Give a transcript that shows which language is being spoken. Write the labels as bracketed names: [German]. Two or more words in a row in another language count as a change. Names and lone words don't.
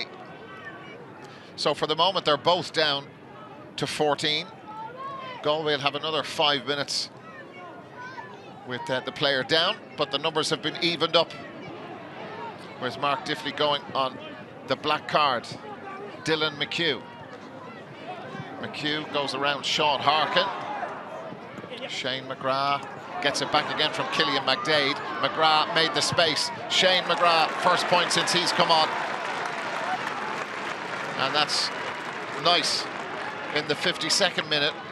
[English] So for the moment, they're both down to 14. Galway will have another 5 minutes with the player down, but the numbers have been evened up. Where's Mark Diffley going on the black card? Dylan McHugh. McHugh goes around Sean Harkin. Shane McGrath gets it back again from Killian McDaid. McGrath made the space. Shane McGrath, first point since he's come on. And that's nice in the 52nd minute.